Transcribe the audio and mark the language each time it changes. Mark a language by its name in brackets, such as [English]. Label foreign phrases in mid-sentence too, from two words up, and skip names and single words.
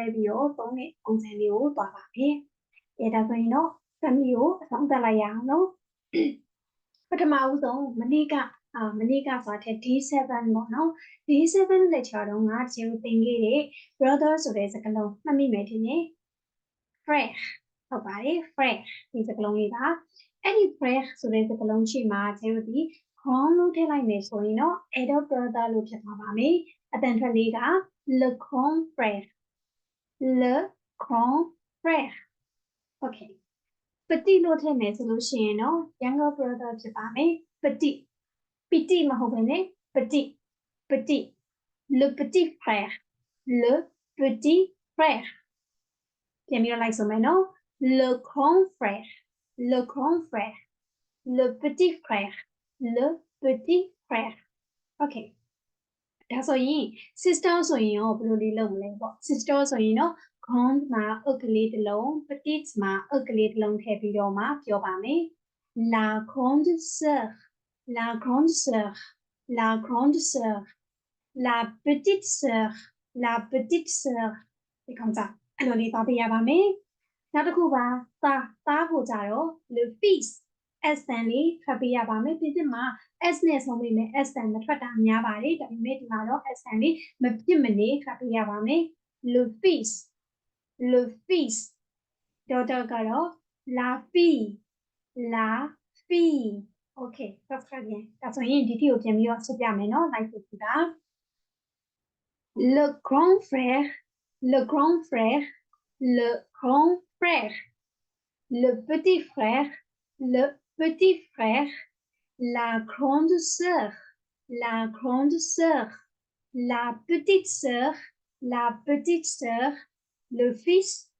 [Burmese] ပြီးတော့သုံးတဲ့ပုံစံလေးကိုသွားပါမယ်အဲ့ဒါဆိုရင်တော့ family ကိုအဆုံးသတ်လိုက်ရအောင်နော်ပထမဦးဆုံးမနေ့ကဆိုတဲ့ D7 ပေါ့နော် D7 lecture တော့ငါကျင်းသင်ခဲ့တဲ့ brother ဆိုတဲ့စကားလုံးမှတ်မိမယ်ထင်တယ် frère ဟုတ်ပါတယ် frère ဒီစကားလုံးလေးပါ အဲ့ဒီ frère ဆိုတဲ့စကားလုံးရှိမှာကျင်းတို့ဒီ grand လို့ထည့်လိုက်မယ်ဆိုရင်တော့ [English] adult brother [Burmese] လို့ဖြစ်သွားပါမယ်အတန်ထွက်လေးက [French] le grand frère le grand frère [Burmese] okay petit လို့ထည့်မယ်ဆိုလို့ရှိရင်တော့ younger [French] brother [Burmese] ဖြစ်ပါမယ် [French] petit [Burmese] မဟုတ်ဘဲနဲ့ [French] petit le petit frère le petit frère [Burmese] ပြန်ပြီးတော့လိုက်ဆိုမယ်နော် [French] le grand frère le grand frère le petit frère le petit frère okay ဒါ [Burmese] ဆိုရင် sister ဆိုရင်ရောဘယ်လိုလေးလုပ်မလဲပေါ့ sister ဆိုရင်တော့ grand မှာအုတ်ကလေးတစ်လုံး petit မှာအုတ်ကလေး တစ်လုံးထည့်ပြီးတော့မှပြောပါမယ် [French] la grande sœur la grande sœur la grande sœur la petite sœur [Burmese] la petite sœur ဒီကောင်စားအဲ့လိုလေးသွားပြရပါမယ်နောက်တစ်ခုပါသားကိုကြတော့ [French] le fils [Burmese] S တန်လေးထွက်ပေးရပါမယ်ဒီမှာ S နဲ့ဆုံးမိမယ် S တန်မထွက်တာများပါတယ်ဒါပေမဲ့ဒီမှာတော့ S တန်လေးမပြစ်မနေထွက်ပေးရပါမယ် le fils daughter ကတော့ [French] la fille [English] okay that's [French] très bien [Burmese] ဒါဆိုရင်ဒီတိကိုပြန်ပြီးတော့ဆက်ပြမယ်နော် like ကြည့်ပါ [French] le grand frère le grand frère le grand frère le petit frère le petit frère la grande sœur la grande sœur la petite sœur la petite sœur le fils